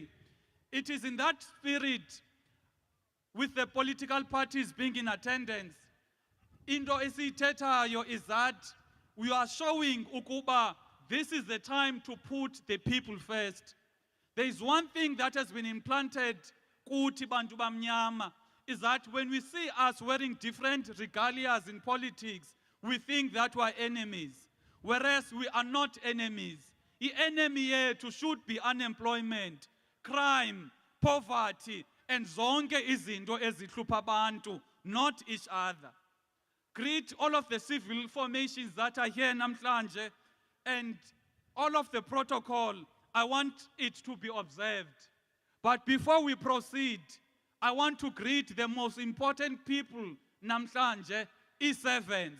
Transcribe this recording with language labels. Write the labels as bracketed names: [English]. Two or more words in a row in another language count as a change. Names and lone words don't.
[English] It is in that spirit, with the political parties being in attendance, [Xhosa] into esiyithethayo [English] is that we are showing ukuba this is the time to put the people first. There is one thing that has been implanted [Xhosa] kuthi bantu bamnyama, [English] is that when we see us wearing different regalias in politics, we think that we are enemies, whereas we are not enemies. The enemy yethu should be unemployment, crime, poverty, and [Xhosa] zonke izinto ezihlupha abantu, [English] not each other. Greet all of the civil formations that are here namhlanje, and all of the protocol, I want it to be observed. But before we proceed, I want to greet the most important people namhlanje, servants.